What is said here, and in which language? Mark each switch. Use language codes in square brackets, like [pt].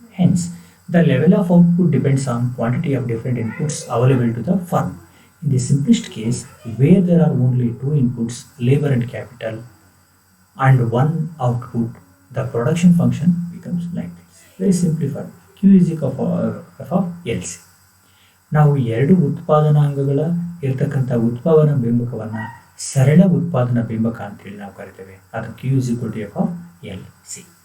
[en] Hence, the level of output depends on quantity of different inputs available to the firm. In the simplest case, where there are only two inputs, labor and capital, and one output, the production function becomes like this. Very simplified. Q is equal to F of L C. [kn] ನಾವು ಎರಡು ಉತ್ಪಾದನಾಂಗಗಳ ಇರತಕ್ಕಂಥ ಉತ್ಪಾದನಾ ಬಿಂಬಕವನ್ನು ಸರಳ ಉತ್ಪಾದನಾ ಬಿಂಬಕ ಅಂತೇಳಿ ನಾವು ಕರಿತೇವೆ. [en] ಅದು Q is equal to F of L C.